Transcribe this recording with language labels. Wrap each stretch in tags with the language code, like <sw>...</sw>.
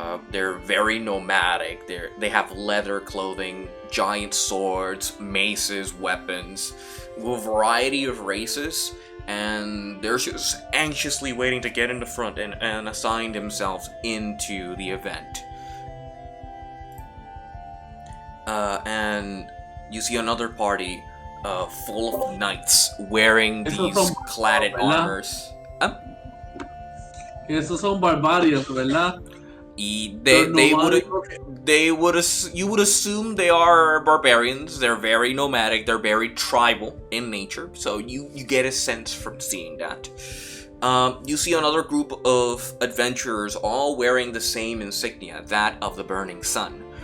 <en>They're very nomadic. They have leather clothing, giant swords, maces, weapons, a variety of races, and they're just anxiously waiting to get in the front and assign themselves into the event. And you see another party full of knights wearing these cladded armors.</en> <es>Esos son barbarios, ¿verdad?</es> <en>You would assume they are barbarians. They're very nomadic. They're very tribal in nature. So you get a sense from seeing that. You see another group of adventurers all wearing the same insignia, that of the burning sun.</en>